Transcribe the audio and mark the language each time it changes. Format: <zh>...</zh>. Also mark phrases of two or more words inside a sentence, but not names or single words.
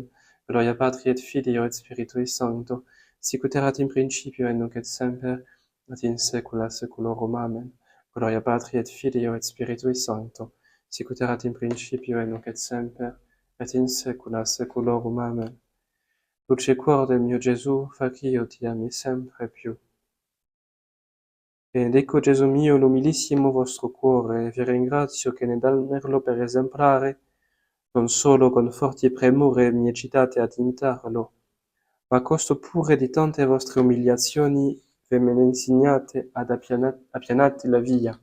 <la>Gloria Patri et Filio et Spiritui Sancto, sic ut erat in principio et nunc et semper, et in saecula saeculorum. Amen. Gloria Patri et Filio et Spiritui Sancto, sic ut erat in principio et nunc et semper, et in saecula saeculorum. Amen.</la> <it>Dulce cor del mio Gesù, facio ti ami sempre più. Benedico Gesù mio l'umilissimo vostro cuore, e vi ringrazio che nell'amerlo per esemplare, non solo con forti premure mi ecitate ad imitarlo, ma a costo pure di tante vostre umiliazioni ve me ne insegnate ad appianate la via.</it>